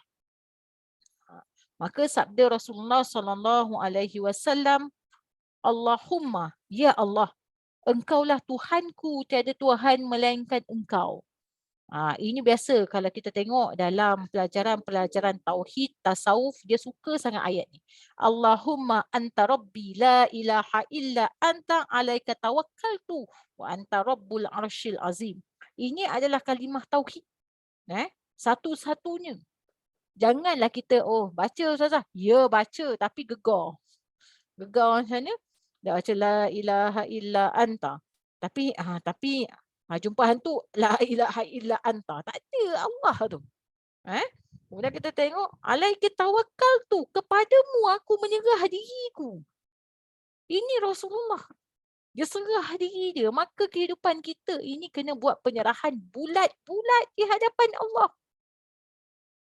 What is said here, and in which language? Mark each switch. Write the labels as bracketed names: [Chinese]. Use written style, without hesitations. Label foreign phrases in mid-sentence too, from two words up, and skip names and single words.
[Malay] Maka sabda Rasulullah SAW, Allahumma, ya Allah, engkaulah Tuhanku, tiada Tuhan melainkan engkau. Ini biasa kalau kita tengok dalam pelajaran tauhid, tasawuf, dia suka sangat ayat ni. [Arabic] اللهم أنت ربي لا إله إلا أنت عليك توكلت وأنت رب العرش العظيم. [Malay] Ini adalah kalimah tauhid. Satu-satunya. Janganlah kita, baca Ustazah. Ya baca tapi gegar. Gegar macam mana? Dah baca [Arabic] لا إله إلا أنت. [Malay] Tapi jumpa hantu, [Arabic] لا إله إلا أنت. [Malay] Tak ada Allah tu. Kemudian kita tengok, [Arabic] عليك توكلت, [Malay] kepadamu aku menyerah diriku. Ini Rasulullah. Dia serah diri dia. Maka kehidupan kita ini kena buat penyerahan bulat-bulat di hadapan Allah.